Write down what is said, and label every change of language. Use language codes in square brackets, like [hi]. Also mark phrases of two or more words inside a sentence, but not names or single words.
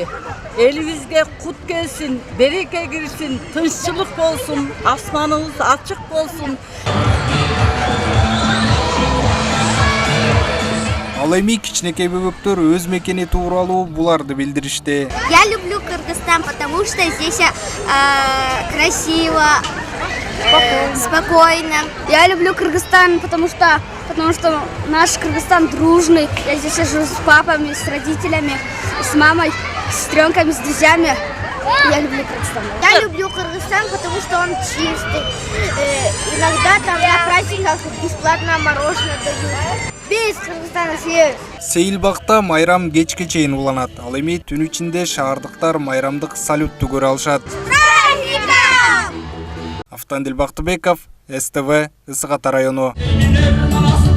[ky] Элибизге кут келсин, береке кирсин, тынччылык болсун, асманыбыз ачык болсун. Ал эми кичинекей бөбөктөр өз мекени тууралуу буларды билдиришти. [ru] Я люблю Кыргызстан, потому что здесь красиво, спокойно. Я люблю Кыргызстан, потому что наш Кыргызстан дружный. Я здесь живу с папами, с родителями, с мамой, с сестренками, с друзьями. Я люблю Кыргызстан. Я люблю Кыргызстан, потому что он чистый. Иногда там на праздниках бесплатно мороженое дают. Без Кыргызстана съесть. [ky] Сейилбакта майрам кечке чейин уланат. Ал эми түн ичинде шаардыктар майрамдык салютту көрө алышат. Автандил Бактыбеков, СТВ, Ысык Ата району.